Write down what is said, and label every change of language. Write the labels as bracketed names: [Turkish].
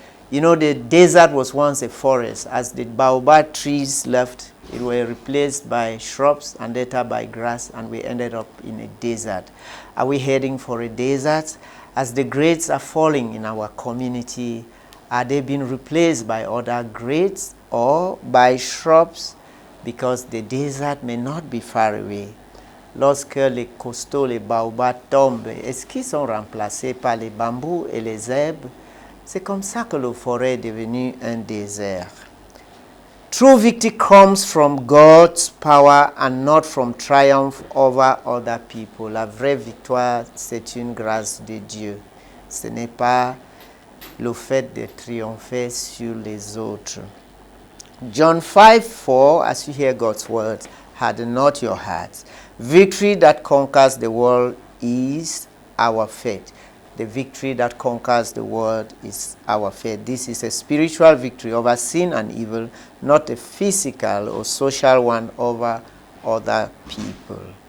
[English] You know, the desert was once a forest. As the baobab trees left, it were replaced by shrubs and later by grass, and we ended up in a desert. Are we heading for a desert? As the grades are falling in our community, are they being replaced by other grades or by shrubs? Because the desert may not be far away. [French] Lorsque les costauds, les baobabs tombent, est-ce qu'ils sont remplacés par les bambous et les herbes? C'est comme ça que la forêt est devenue un désert. [English] True victory comes from God's power and not from triumph over other people. [French] La vraie victoire, c'est une grâce de Dieu. Ce n'est pas le fait de triompher sur les autres. [English] John 5:4, as you hear God's words, harden not your hearts. Victory that conquers the world is our faith. The victory that conquers the world is our faith. This is a spiritual victory over sin and evil, not a physical or social one over other people.